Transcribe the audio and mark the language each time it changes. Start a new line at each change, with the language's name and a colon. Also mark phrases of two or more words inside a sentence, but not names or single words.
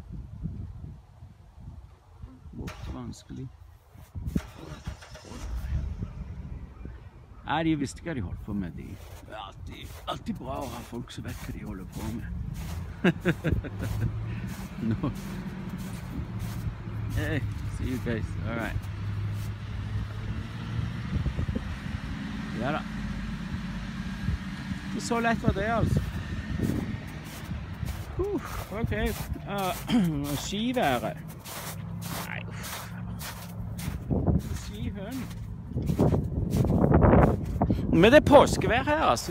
Norwegian: vanskelig. Nei, de visste hva de holdt på med. Det er alltid bra å ha folk som vet hva de holder på med. Nå.
English: Hey, see you guys. All right.
Norwegian: Ja da. Det så lett var det, altså. Ok. Skiværet. Men det er påskevær her, altså.